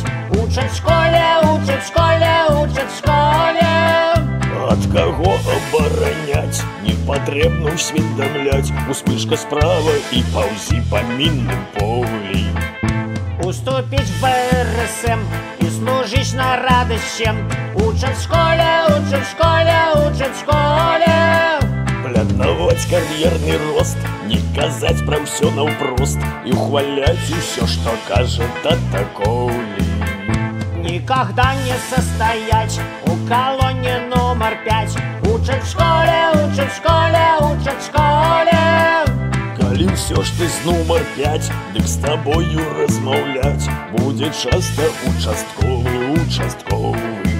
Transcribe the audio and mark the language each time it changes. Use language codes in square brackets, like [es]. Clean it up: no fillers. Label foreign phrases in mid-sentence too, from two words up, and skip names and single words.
[be] Учаць в школе, учаць в школе, учаць в школе. Ад каго абараняць, не патрэбна ўсведамляць. Успышка справа і паўзі па мінным полі. Уступіць в БРСМ і служыць на радасць всем. Учаць в школе, учаць в школе, учаць в школе. Планаваць кар'ерны рост, не казаць пра ўсё наўпрост і ухваляць усё, што кажа татаколі. [ru] Никогда не состоять у колонии номер 5. Учат в школе, учат в школе, учат в школе. [be] Калі ўсё ж ты з нумар 5, дык з табою размаўляць будзе часта участковы, участковы.